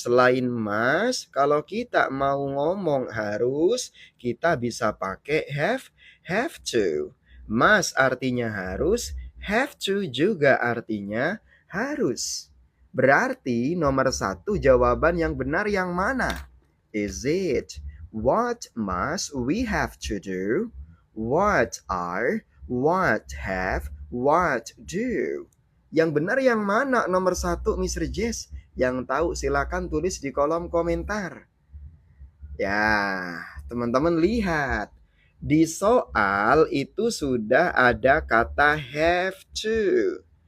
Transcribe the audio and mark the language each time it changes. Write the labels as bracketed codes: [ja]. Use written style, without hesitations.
[id] Selain must, kalau kita mau ngomong harus, kita bisa pakai have to. Must artinya harus, have to juga artinya harus. Berarti nomor 1 jawaban yang benar yang mana? [en] Is it what must we have to do? What are, what have, what do? [id] Yang benar yang mana nomor 1, Mr. Jess? Yang tahu silakan tulis di kolom komentar. Ya, teman-teman lihat. Di soal itu sudah ada kata have to.